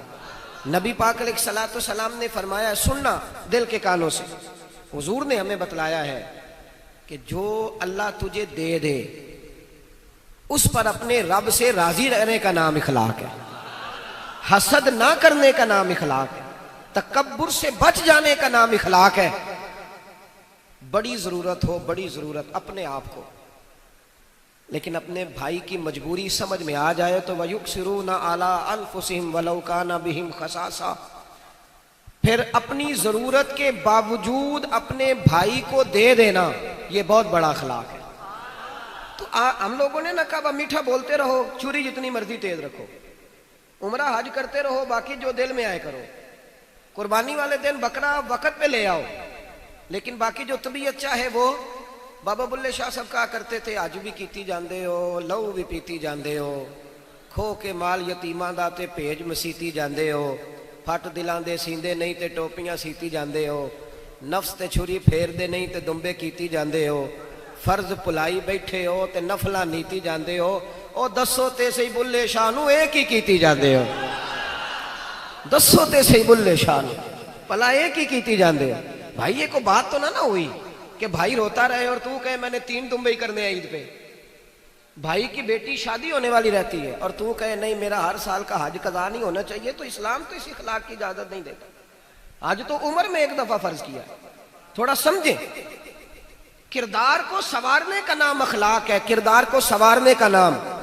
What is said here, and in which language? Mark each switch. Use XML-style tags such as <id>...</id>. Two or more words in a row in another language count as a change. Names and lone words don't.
<ur>نبی پاک علیہ الصلوۃ والسلام نے فرمایا سننا دل کے کانوں سے، حضور نے ہمیں بتلایا ہے کہ جو اللہ تجھے دے دے اس پر اپنے رب سے راضی رہنے کا نام اخلاق ہے، حسد نہ کرنے کا نام اخلاق ہے، تکبر سے بچ جانے کا نام اخلاق ہے۔ بڑی ضرورت ہو، بڑی ضرورت اپنے آپ کو، لیکن اپنے بھائی کی مجبوری سمجھ میں آ جائے تو</ur> <ar>وَيُكْسِرُونَ عَلَىٰ أَنفُسِهِمْ وَلَوْ كَانَ بِهِمْ خَصَاصَةٌ،</ar> <ur>پھر اپنی ضرورت کے باوجود اپنے بھائی کو دے دینا، یہ بہت بڑا اخلاق ہے۔ تو ہم لوگوں نے نہ کہا میٹھا بولتے رہو، چھری جتنی مرضی تیز رکھو، عمرہ حج کرتے رہو، باقی جو دل میں آئے کرو، قربانی والے دن بکرا وقت پہ لے آؤ، لیکن باقی جو طبیعت چاہے وہ۔</ur> <pa>بابا بلے شاہ صاحب</pa> <ur>کہا کرتے تھے</ur> <pa>حج بھی کیتی جاندے ہو، لہو بھی پیتی جاندے ہو، کھو کے مال یتیماں دا تے بھیج مسیتی جاندے ہو، پھٹ دلاں دے سیندے نہیں تے ٹوپیاں سیتی جاندے ہو، نفس تے چھری پھیر دے نہیں تے دمبے کیتی جاندے ہو، فرض پلائی بیٹھے ہو تے نفلاں نیتی جاندے ہو، او دسو تے صحیح بلے شاہ نو ایک ہی کیتی جاندے ہو، دسو تے صحیح بلے شاہ نو پلا ایک ہی کیتی جاندے ہو۔</pa> <ur>بھائی یہ کو بات تو نہ ہوئی، کہ بھائی روتا رہے اور تو کہے میں نے 3 دمبئی کرنے ہیں عید پہ. بھائی کی بیٹی شادی ہونے والی رہتی ہے اور تو کہے نہیں میرا ہر سال کا حج قضا نہیں ہونا چاہیے, تو اسلام تو اس اخلاق کی اجازت نہیں دیتا. حج تو عمر میں ایک دفعہ فرض کیا. تھوڑا سمجھیں, کردار کو سنوارنے کا نام اخلاق ہے, کردار کو سنوارنے کا نام.</ur>